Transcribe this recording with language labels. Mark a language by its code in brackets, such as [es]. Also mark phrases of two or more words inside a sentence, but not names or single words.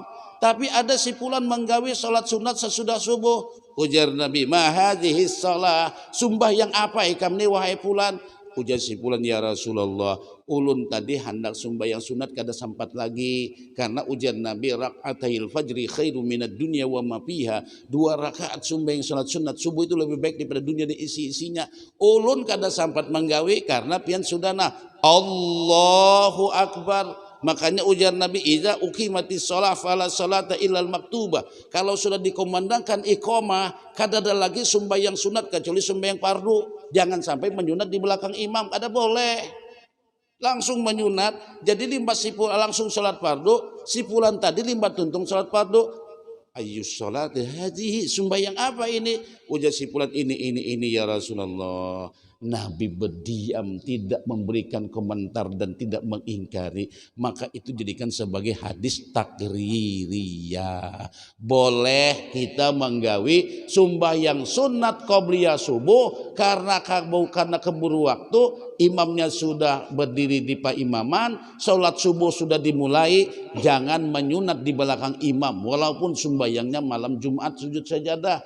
[bjn] Tapi ada sipulan menggawi sholat sunat sesudah subuh. Ujar Nabi, [ar] ma hadhihi shalah. [bjn] Sembahyang apa ikam ni wahai fulan? Ujar si fulan, [ar] ya Rasulullah, [bjn] ulun tadi hendak sembahyang sunat kada sempat lagi. Karena ujar Nabi, [ar] rak'atail fajri khairu minad dunya wa ma fiha. [id] 2 rakaat sembahyang salat sunat subuh itu lebih baik daripada dunia dan isi-isinya. [bjn] Ulun kada sempat menggawi karena pian sudana. [ar] Allahu Akbar. [id] Makanya ujar Nabi, [ar] idza uqimatis shalah fala salata illal maktubah. [bjn] Kalau sudah dikomandangkan iqamah, kada ada lagi sembahyang sunat kecuali sembahyang fardu. Jangan sampai menyunat di belakang imam, kada boleh. Langsung menyunat, jadi limba sipul langsung salat fardu, sipulan tadi limba tuntung salat fardu. [ar] Ayyus salat hadhihi, [id] sembahyang apa ini? [bjn] Ujar sipulan ini [ar] ya Rasulullah. [id] Nabi berdiam, tidak memberikan komentar dan tidak mengingkari, maka itu jadikan sebagai hadis takririyah. [bjn] Boleh kita menggawi sembahyang sunat qobliyah subuh karena keburu waktu, imamnya sudah berdiri di paimaman, sholat subuh sudah dimulai, jangan menyunat di belakang imam walaupun sembahyangnya malam Jumat sujud sajadah.